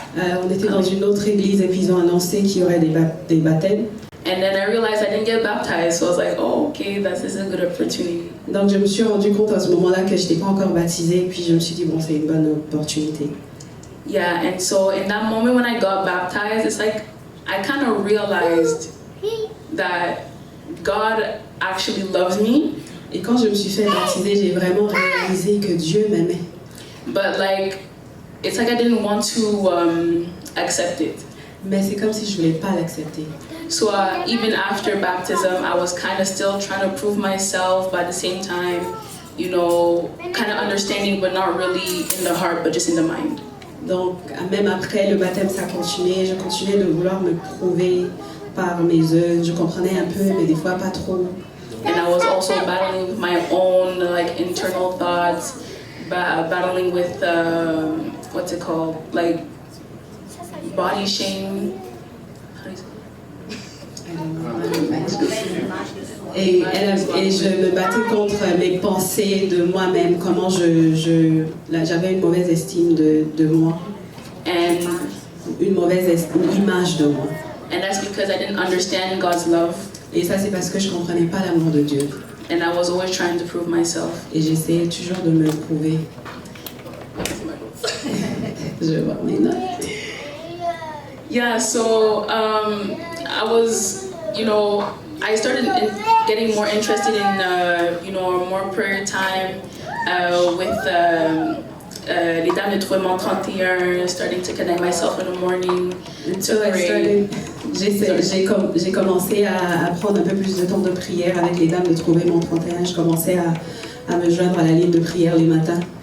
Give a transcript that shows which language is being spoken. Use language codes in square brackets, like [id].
[fr] On était dans une autre église et puis ils ont annoncé qu'il y aurait des baptêmes. [en] And then I realized I didn't get baptized, so I was like, oh, okay, this is a good opportunity. [fr] Donc je me suis rendu compte à ce moment-là que je n'étais pas encore baptisée et puis je me suis dit bon, c'est une bonne opportunité. [en] Yeah, and so in that moment when I got baptized, it's like I kind of realized that God actually loves me. [fr] Et quand je me suis fait baptiser, j'ai vraiment réalisé que Dieu m'aimait. [en] But like, it's like I didn't want to accept it. [fr] Mais c'est comme si je voulais pas l'accepter. [en] So even after baptism, I was kind of still trying to prove myself, but at the same time, you know, kind of understanding, but not really in the heart, but just in the mind. [fr] Donc même après le baptême, ça continuait. Je continuais de vouloir me prouver par mes œuvres. Je comprenais un peu, mais des fois pas trop. [en] And I was also battling with my own like internal thoughts, battling with what's it called, like body shame. How do you say? [fr] Et je me battais contre mes pensées de moi-même, comment j'avais une mauvaise estime de moi, [en] And [fr] une mauvaise image de moi. [en] that's because I didn't understand God's love. [fr] Et ça, c'est parce que je comprenais pas l'amour de Dieu. [en] And I was always trying to prove myself. [fr] Et j'essayais toujours de me prouver. Je vais voir mes notes. [en] Yeah, so I was, I started getting more interested in, more prayer time with les Dames de Trouvement 31, starting to connect myself in the morning to pray. [fr] J'ai commencé à prendre un peu plus de temps de prière avec les Dames de Trouvement 31. Je commençais à me joindre à la ligne de prière les matins.